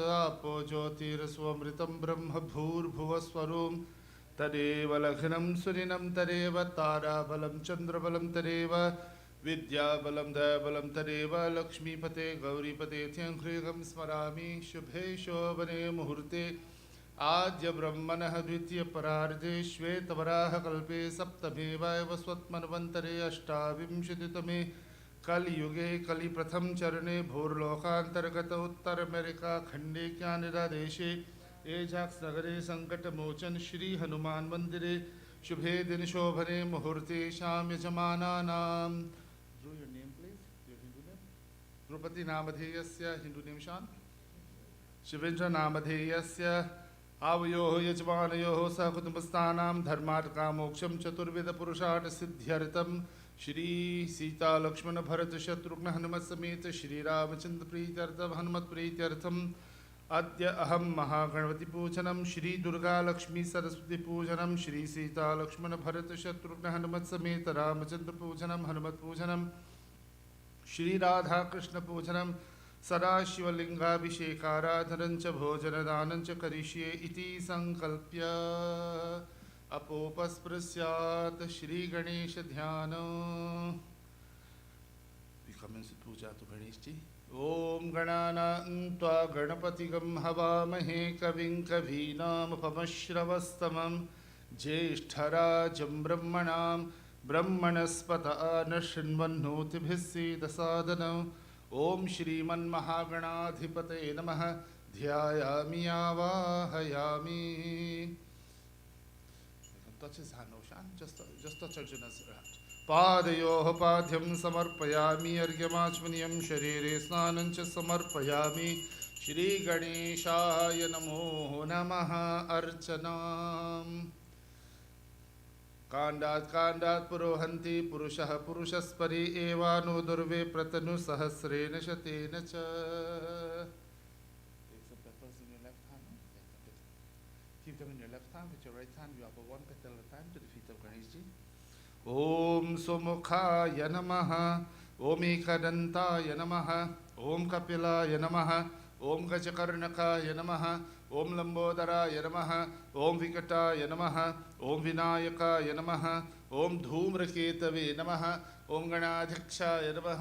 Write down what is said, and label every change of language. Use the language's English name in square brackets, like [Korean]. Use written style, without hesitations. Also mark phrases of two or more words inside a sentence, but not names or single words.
[Sanskrit] आपो ज्योतिरस्वमृतं ब्रह्म भूर्भुवस्वरों तदेव लघ्नं सुरिनं तदेव ताराबलं चन्द्रबलं तदेव विद्याबलं दयाबलं तदेव लक्ष्मीपते गौरीपते ह्रीगं स्मरामि शुभे शोभने मुहूर्ते आद्य ब्रह्मणः द्वितीयपरार्धे श्वेतवराहकल्पे सप्तमे वैवस्वत्मन्वन्तरे अष्टाविंशतितमे कलियुगे कलिप्रथम चरणे भूर्लोकान्तर्गत उत्तर अमेरिका खंडे कैनेडा देशे एजाक्स नगरे संकट मोचन श्री हनुमान मंदिरे शुभे दिन शोभने मुहूर्ते शाम यजमानानां your [English] name please your Hindu name [Sanskrit] द्रुपति नामधेयस्य [English] Hindu name [Sanskrit] शान शिवेन्द्र नामधेयस्य आवयोः यजमानयोः सह कुटुम्बस्थानां धर्मार्थकामोक्षं चतुर्विध पुरुषार्थ सिद्ध्यर्थं श्री सीता लक्ष्मण भरत शत्रुघ्न हनुमत समेत श्री रामचंद्र प्रीत्यर्थम हनुमत प्रीत्यर्थम अद्य अहम महागणपति पूजनम श्री दुर्गा लक्ष्मी सरस्वती पूजनम श्री सीता लक्ष्मण भरत शत्रुघ्न हनुमत समेत रामचंद्र पूजनम हनुमत पूजनम श्री राधा कृष्ण पूजनम सदाशिवलिंगाभिषेकाराधनं च भोजनदानं च करिष्ये इति संकल्प्य अपोपस्पृश्यात् श्री गणेश ध्यान। [English] We commence with puja to Ganesh ji. [Sanskrit] ओम गणानां त्वा गणपतिगं हवामहे कविं कवीनामुपमश्रवस्तमं ज्येष्ठराजं ब्रह्मणां ब्रह्मणस्पत नशृण्वन्नोतिभिः सीदसादनम्। ओम श्रीमन्महागणाधिपतये नमः। ध्यायामि आवाहयामि। [English] Touch his hand, Oshan. Just touch Arjuna's hand. [Sanskrit] पादयोः पाद्यं समर्पयामि अर्घ्यमाचमनीयं शरीरे स्नानं च समर्पयामि। श्रीगणेशाय नमो नमः। अर्चनाम् काण्डात् पुरोहन्ति पुरुषः पुरुषस्परि एवानो दुर्वे प्रतनुसहस्रेण शतेन च। [English] Keep them in your left hand. With your right hand, you offer one petal at a time to the feet of Ganesh ji. [Sanskrit] ओम सुमुखाय नमः। ओम एकदन्ताय नमः। ओम कपिलाय नमः। ओम गजकर्णकाय नमः। ओम लंबोदराय नमः। ओम विकटाय नमः। ओम विनायकाय नमः। ओम धूम्रकेतवे नमः। ओम गणाध्यक्षाय नमः।